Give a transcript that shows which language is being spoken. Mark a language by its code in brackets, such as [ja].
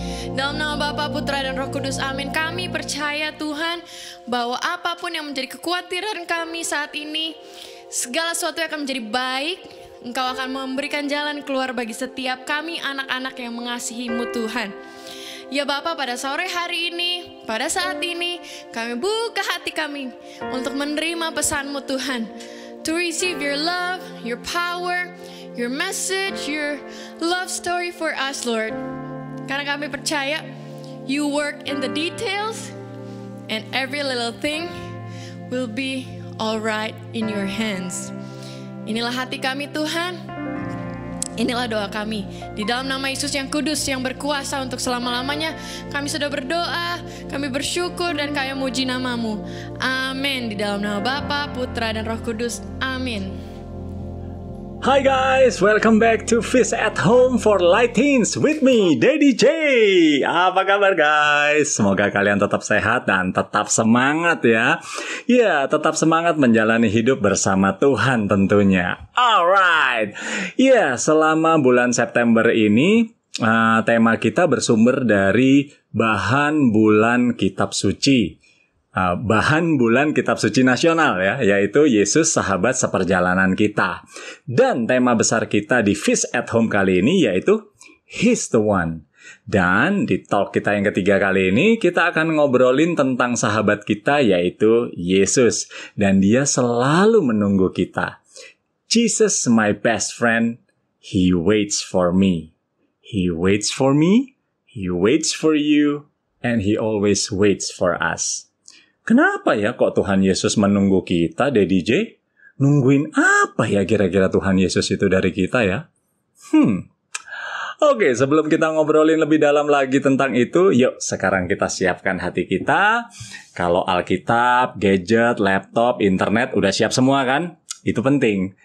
[id] Dalam nama Bapa, Putra, dan Roh Kudus, amin. Kami percaya Tuhan bahwa apapun yang menjadi kekhawatiran kami saat ini, segala sesuatu yang akan menjadi baik. Engkau akan memberikan jalan keluar bagi setiap kami anak-anak yang mengasihi-Mu Tuhan. Ya Bapa, pada sore hari ini, pada saat ini, kami buka hati kami untuk menerima pesan-Mu Tuhan. [en] To receive your love, your power, your message, your love story for us, Lord. Karena kami percaya, you work in the details, and every little thing will be alright in your hands. [id] Inilah hati kami Tuhan, inilah doa kami. Di dalam nama Yesus yang kudus, yang berkuasa untuk selama-lamanya, kami sudah berdoa, kami bersyukur, dan kami memuji nama-Mu. Amin. Di dalam nama Bapa, Putra, dan Roh Kudus. Amin. [en] Hi guys, welcome back to Feast at Home for Light Teens with me, Daddy J. [id] Apa kabar guys? Semoga kalian tetap sehat dan tetap semangat ya. Ya, tetap semangat menjalani hidup bersama Tuhan tentunya. Alright. Ya, selama bulan September ini, tema kita bersumber dari bahan bulan kitab suci. bahan bulan kitab suci nasional ya, yaitu Yesus sahabat seperjalanan kita. Dan tema besar kita di Feast at Home kali ini yaitu He's the One. Dan di talk kita yang ketiga kali ini kita akan ngobrolin tentang sahabat kita yaitu Yesus. Dan dia selalu menunggu kita. [en] Jesus my best friend, He waits for me. He waits for me, He waits for you, and He always waits for us. [id] Kenapa ya kok Tuhan Yesus menunggu kita, Daddy J? Nungguin apa ya kira-kira Tuhan Yesus itu dari kita ya? Oke, sebelum kita ngobrolin lebih dalam lagi tentang itu, yuk sekarang kita siapkan hati kita. Kalau Alkitab, gadget, laptop, internet udah siap semua kan? Itu penting.